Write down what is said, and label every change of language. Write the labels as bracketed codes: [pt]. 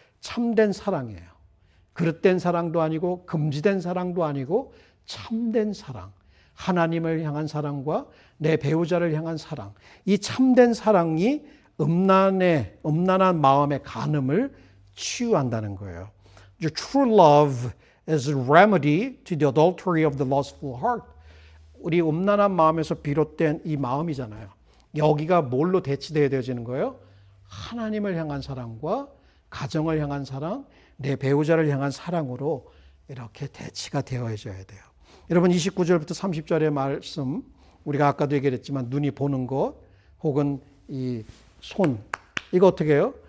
[ko] 참된 사랑이에요. 그릇된 사랑도 아니고 금지된 사랑도 아니고 참된 사랑. 하나님을 향한 사랑과 내 배우자를 향한 사랑. 이 참된 사랑이 음란한 마음의 간음을 치유한다는 거예요. [en] True love is a remedy to the adultery of the lustful heart. [ko] 우리 음란한 마음에서 비롯된 이 마음이잖아요. 여기가 뭘로 대치되어지는 거예요? 하나님을 향한 사랑과 가정을 향한 사랑, 내 배우자를 향한 사랑으로 이렇게 대치가 되어져야 돼요. 여러분 29절부터 30절의 말씀 우리가 아까도 얘기했지만 눈이 보는 것 혹은 이 손 이거 어떻게 해요?